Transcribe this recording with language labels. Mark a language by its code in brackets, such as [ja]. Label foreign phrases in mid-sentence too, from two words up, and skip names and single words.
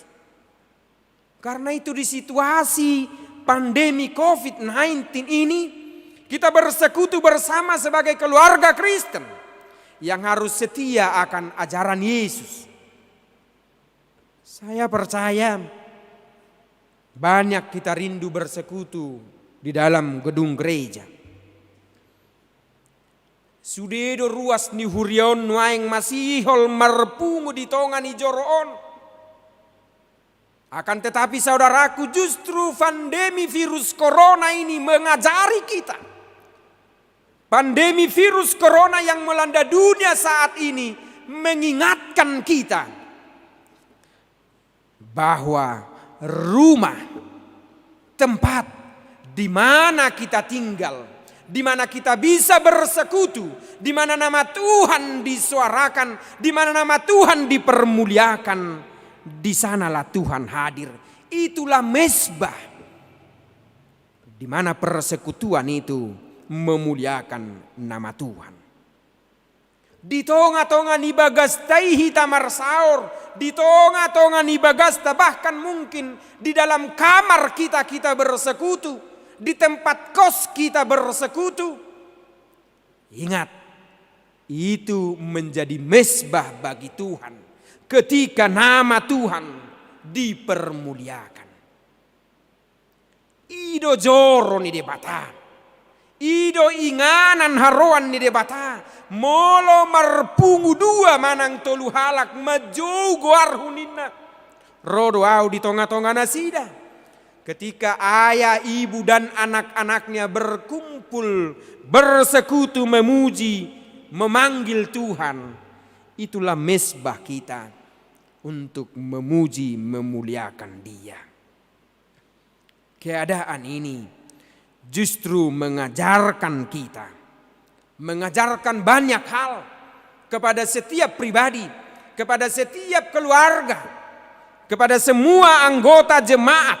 [id] Karena itu di situasi pandemi COVID-19 ini, kita bersekutu bersama sebagai keluarga Kristen yang harus setia akan ajaran Yesus. Saya percaya banyak kita rindu bersekutu di dalam gedung gereja. [bbc] Sudedo ruas ni hurion nuaing masihol marpungu di tongan ni joroon. [id] Akan tetapi saudaraku, justru pandemi virus corona ini mengajari kita. Pandemi virus corona yang melanda dunia saat ini mengingatkan kita bahwa rumah, tempat di mana kita tinggal, di mana kita bisa bersekutu, di mana nama Tuhan disuarakan, di mana nama Tuhan dipermuliakan, di sanalah Tuhan hadir. Itulah mezbah di mana persekutuan itu memuliakan nama Tuhan. [bbc] Di tonga-tonga ni bagastai hita marsaur, di tonga-tonga ni bagasta, [id] bahkan mungkin di dalam kamar kita bersekutu, di tempat kos kita bersekutu. Ingat, itu menjadi mezbah bagi Tuhan ketika nama Tuhan dipermuliakan. [bbc] Ido joro ni debata, ido inganan haroan ni debata. Molo marpungu dua manang tolu halak majou goar hunina. Rodo au di tonga-tonga nasida. [id] Ketika ayah, ibu, dan anak-anaknya berkumpul, bersekutu, memuji, memanggil Tuhan. Itulah mezbah kita untuk memuji, memuliakan Dia. Keadaan ini justru mengajarkan kita, mengajarkan banyak hal kepada setiap pribadi, kepada setiap keluarga, kepada semua anggota jemaat.